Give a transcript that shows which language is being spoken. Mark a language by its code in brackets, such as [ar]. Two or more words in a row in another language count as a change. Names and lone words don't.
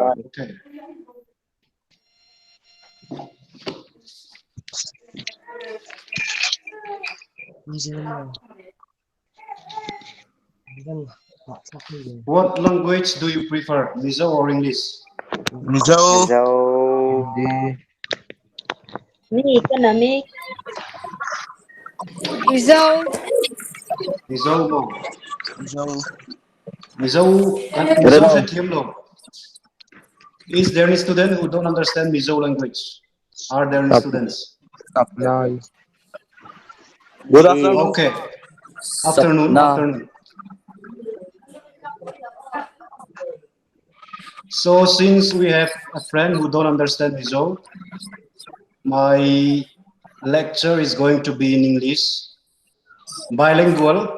[en] Okay. What language do you prefer, Mizo or English? Mizo. Me economic. Mizo. [lus] Mizo mo. [en] Mizo. [lus] Mizo, Mizo sa team lo. [en] Is there any student who don't understand Mizo language? Are there any students? Good afternoon. Okay. Afternoon. So since we have a friend who don't understand Mizo, my lecture is going to be in English, bilingual.